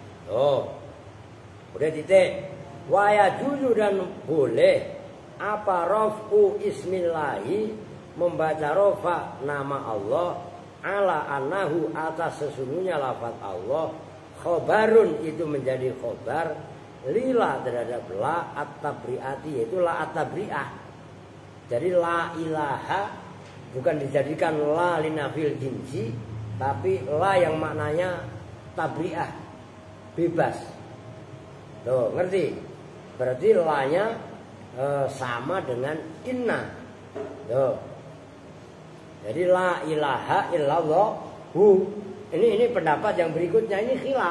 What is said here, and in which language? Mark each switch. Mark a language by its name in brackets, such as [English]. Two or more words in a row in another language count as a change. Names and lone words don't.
[Indonesian] Udah titik. [Arabic] وَيَجُوزُ, [Indonesian] dan boleh apa [Arabic] رَفْعُ اسْمِ اللهِ, [Indonesian] membaca rofa nama Allah, [Arabic] عَلَى أَنَّهُ, [Indonesian] atas sesungguhnya lafaz Allah, khobarun, itu menjadi khobar lila, terhadap [Arabic] لَا التَّبْرِئَةِ, [Indonesian] yaitu [Arabic] لَا التَّبْرِئَة. [Indonesian] Jadi [Arabic] لَا إِلٰهَ [Indonesian] bukan dijadikan [Arabic] لَا لِنَفْيِ الْجِنْسِ, [Indonesian] tapi la yang maknanya tabri'ah, bebas. Tuh, ngerti? Berarti la-nya sama dengan inna. Tuh. Jadi [Arabic] لَا إِلٰهَ إِلَّا اللهُ [Indonesian] Ini pendapat yang berikutnya, ini khilaf.